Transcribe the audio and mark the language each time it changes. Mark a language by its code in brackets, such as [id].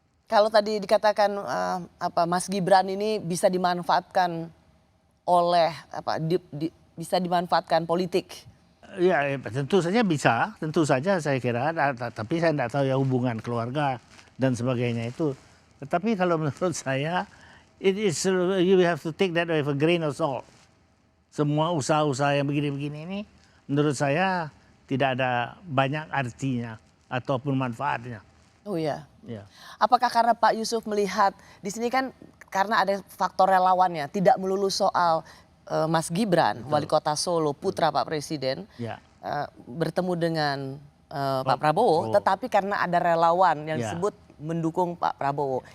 [id] Kalau tadi dikatakan Mas Gibran ini bisa dimanfaatkan oleh bisa dimanfaatkan politik. Ya, tentu saja bisa, tentu saja saya kira. Tapi saya tidak tahu ya hubungan keluarga dan sebagainya itu. Tetapi kalau menurut saya, [en] it is you have to take that with a grain of salt. [id] Semua usaha-usaha yang begini-begini ini, menurut saya tidak ada banyak artinya ataupun manfaatnya. Oh ya. Ya. Apakah karena Pak Yusuf melihat di sini kan karena ada faktor relawannya, tidak melulu soal Mas Gibran, wali kota Solo, putra Pak Presiden, bertemu dengan Pak Prabowo, tetapi karena ada relawan yang disebut mendukung Pak Prabowo.